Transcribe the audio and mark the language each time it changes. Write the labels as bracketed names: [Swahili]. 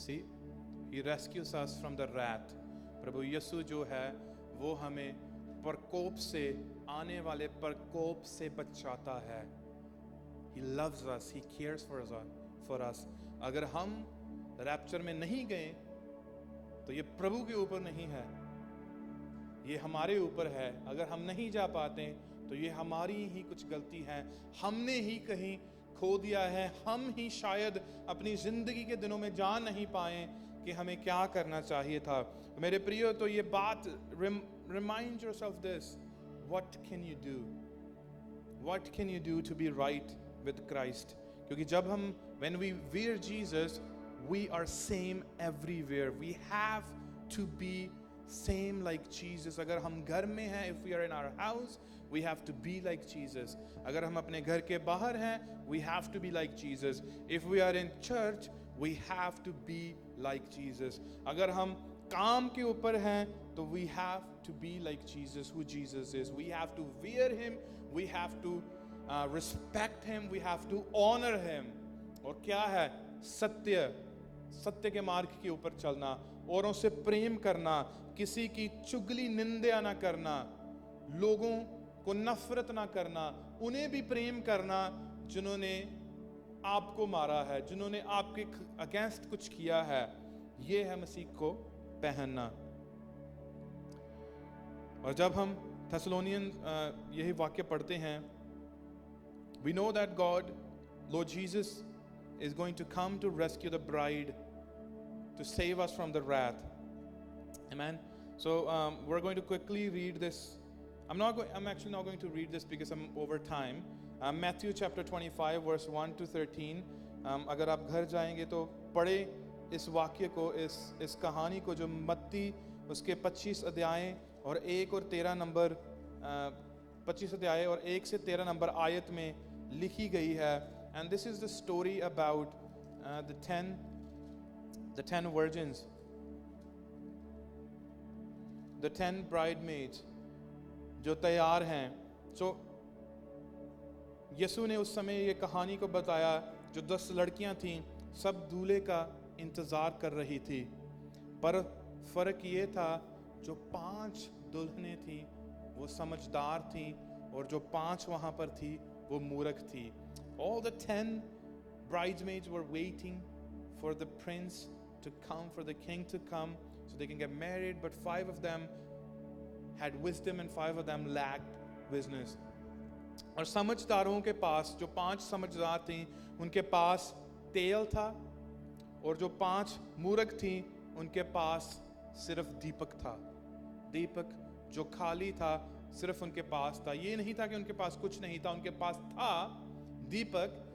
[English] See, He rescues us from the wrath. [Hindi] प्रभु यीशु जो है वो हमें प्रकोप से, आने वाले प्रकोप से बचाता है. [English] He loves us, He cares for us. [Hindi] अगर हम रैप्चर में नहीं गए तो ये प्रभु के ऊपर नहीं है, ये हमारे ऊपर है. अगर हम नहीं जा पाते तो ये हमारी ही कुछ गलती है, हमने ही कहीं खो दिया है, हम ही शायद अपनी जिंदगी के दिनों में जान नहीं पाए कि हमें क्या करना चाहिए था. मेरे प्रियो, तो ये बात, [English] remind yourself this, what can you do to be right with Christ? [Hindi] क्योंकि जब हम, [English] when we wear Jesus, we are same everywhere. We have to be same like Jesus. [Hindi] अगर हम घर में हैं, [English] if we are in our house, we have to be like Jesus. [Hindi] अगर हम अपने घर के बाहर हैं, [English] we have to be like Jesus. If we are in church, we have to be like Jesus. [Hindi] अगर हम काम के ऊपर हैं, तो [English] we have to be like Jesus, who Jesus is. We have to wear Him, we have to respect Him, we have to honor Him. [Hindi] और क्या है? सत्य के मार्ग के ऊपर चलना, औरों से प्रेम करना, किसी की चुगली निंदा ना करना, लोगों को नफरत ना करना, उन्हें भी प्रेम करना जिन्होंने आपको मारा है, जिन्होंने आपके अगेंस्ट कुछ किया है. ये है मसीह को पहनना. और जब हम थेसलोनियन यही वाक्य पढ़ते हैं, [English] we know that God, Lord Jesus, is going to come to rescue the bride, to save us from the wrath. Amen. So we're going to quickly read this. I'm actually not going to read this because I'm over time. Matthew chapter 25 verse 1 to 13. [Hindi] अगर आप घर जाएंगे तो पढ़े इस वाक्य को, इस कहानी को, जो मत्ती उसके 25 अध्याय और 1 और 13 नंबर 25 अध्याय और 1 से 13 नंबर आयत में लिखी गई है. [English] And this is the story about the 10 virgins, the 10 bridesmaids [Hindi] जो तैयार हैं. So यीशु ने उस समय ये कहानी को बताया. जो 10 लड़कियां थीं, सब दूल्हे का इंतजार कर रही थी, पर फर्क ये था, जो 5 दुल्हनें थीं वो समझदार थीं, और जो 5 वहां पर थी वो मूर्ख थी. [English] All the 10 bridesmaids were waiting for the prince to come, for the king to come, so they can get married. But 5 of them had wisdom and 5 of them lacked wisdom. [Hindi] और समझदारों के पास, जो 5 समझदार थीं, उनके पास तेल था, और जो 5 मूर्ख थीं, उनके पास सिर्फ दीपक था. दीपक जो खाली था, सिर्फ उनके पास था. ये नहीं था कि उनके पास कुछ नहीं था, उनके पास था दीपक,